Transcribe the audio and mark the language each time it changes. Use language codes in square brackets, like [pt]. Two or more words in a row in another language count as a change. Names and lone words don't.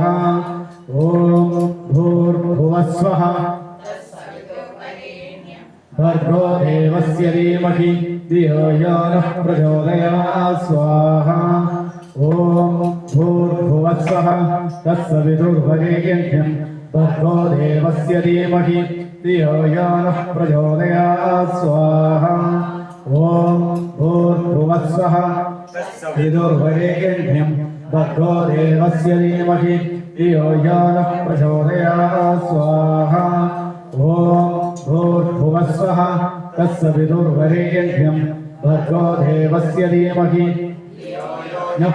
[sa] ഓം ഭൂർഭുവസ്വഃ ഭർഗോ ദേവസ്യ ധീമഹി ധിയോ യോ നഃ പ്രചോദയാത് സ്വാഹ. ഓം ഭൂർഭുവസ്വഃ തത്സവിതുർവരേണ്യം भर्गो देवस्य धीमहि धियो यो नः प्रचोदयात् स्वाहा ॐ भूर्भुवस्सुवः विदुर्वरेण्यं भर्गो देवस्य धीमहि धियो यो नः प्रचोदयात् स्वाहा ॐ भूर्भुवस्सुवः तस्य विदुर्वरेण्यं भर्गो देवस्य धीमहि नः